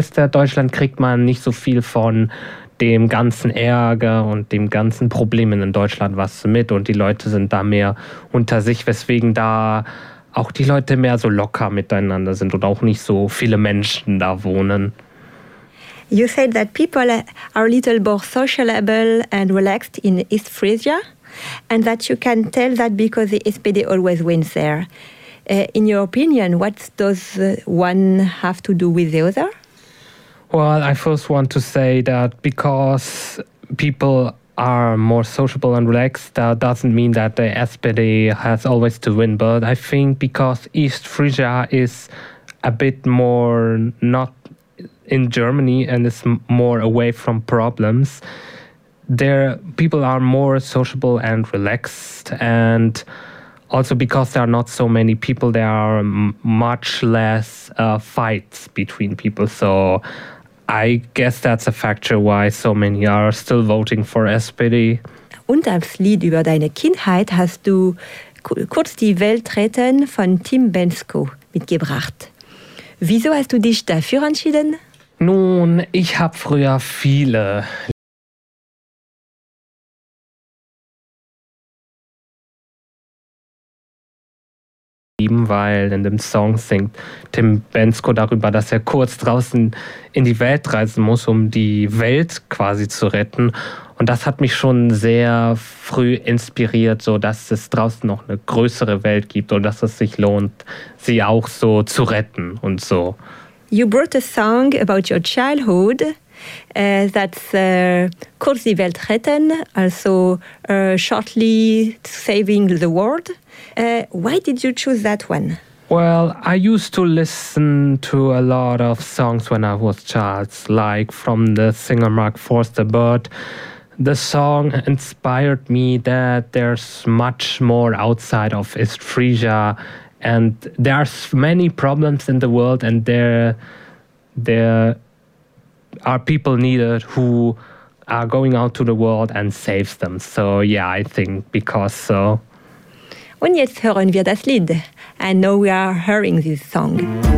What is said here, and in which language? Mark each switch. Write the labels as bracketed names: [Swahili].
[German] Deutschland kriegt man nicht so viel von dem ganzen Ärger und dem ganzen Problemen in Deutschland was mit. Und die Leute sind da mehr unter sich, weswegen da auch die Leute mehr so locker miteinander sind und auch nicht so viele Menschen da wohnen. [English] You said that people are a little more sociable and relaxed in East Frisia, and that you can tell that because the SPD always wins there. In your opinion, what does one have to do with the other? Well, I first want to say that because people are more sociable and relaxed, that doesn't mean that the SPD has always to win. But I think because East Frisia is a bit more not in Germany and is more away from problems, there people are more sociable and relaxed. And also because there are not so many people, there are much less fights between people. So I guess that's a factor why so many are still voting for SPD. [German] Und als Lied über deine Kindheit hast du kurz die Welt retten von Tim Bensko mitgebracht. Wieso hast du dich dafür entschieden? Nun, ich habe früher viele weil in dem Song singt Tim Bensko darüber, dass er kurz draußen in die Welt reisen muss, um die Welt quasi zu retten. Und das hat mich schon sehr früh inspiriert, so dass es draußen noch eine größere Welt gibt und dass es sich lohnt, sie auch so zu retten und so. [English] You brought a song about your childhood, that's kurz die Welt retten, also shortly saving the world. Why did you choose that one? Well, I used to listen to a lot of songs when I was a child, like from the singer Mark Forster, but the song inspired me that there's much more outside of East Frisia and there are many problems in the world and there are people needed who are going out to the world and saves them. So yeah, I think because so. [German] Und jetzt hören wir das Lied. [English] And now we are hearing this song.